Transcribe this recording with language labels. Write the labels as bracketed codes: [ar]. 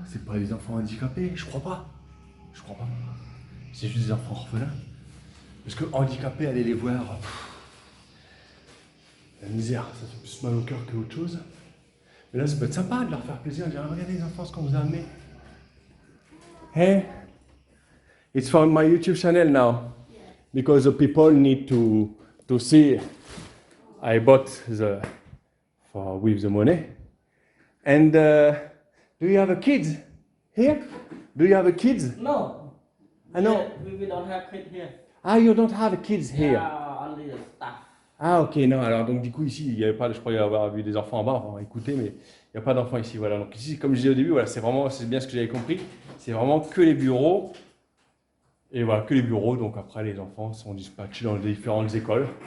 [fr] C'est pas des enfants handicapés. Je crois pas. Je crois pas. C'est juste des enfants orphelins. Parce que handicapés, aller les voir... La misère, ça fait plus mal au cœur que autre chose. Mais là, ça peut être sympa de leur faire plaisir. De dire, regardez les enfants, ce qu'on vous a amené. [en] Hey, it's for my YouTube channel now. Because the people need to see I bought the with the money. And do you have a kids here? Do you have a kids? No. I know. We don't have kids here. Ah, you don't have kids here. Yeah, only the staff. [fr] Ah, ok, non. Alors donc du coup ici, il y avait pas, je croyais avoir vu des enfants en bas, on va écouter, mais il n'y a pas d'enfants ici. Voilà. Donc ici, comme je disais au début, voilà, c'est bien ce que j'avais compris. C'est vraiment que les bureaux. Et voilà, que les bureaux. Donc après, les enfants sont dispatchés dans les différentes écoles.